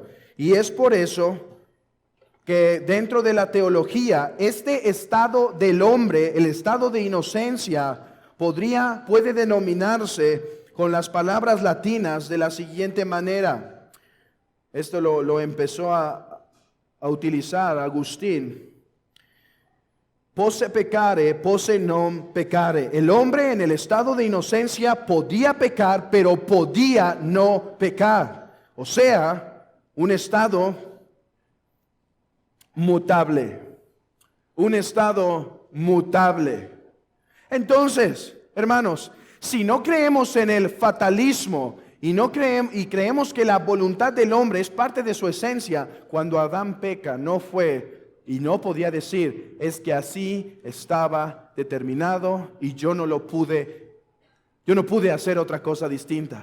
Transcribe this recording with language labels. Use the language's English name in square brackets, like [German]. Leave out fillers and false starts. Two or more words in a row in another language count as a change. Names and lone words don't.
[Spanish] Y es por eso que dentro de la teología, este estado del hombre, el estado de inocencia, puede denominarse con las palabras latinas de la siguiente manera. Esto lo empezó a utilizar Agustín. [Latin] Posse peccare, posse non peccare. [Spanish] El hombre en el estado de inocencia podía pecar, pero podía no pecar. O sea, un estado mutable. Un estado mutable. Entonces, hermanos, si no creemos en el fatalismo y creemos que la voluntad del hombre es parte de su esencia, cuando Adán peca no fue y no podía decir, es que así estaba determinado y yo no pude hacer otra cosa distinta.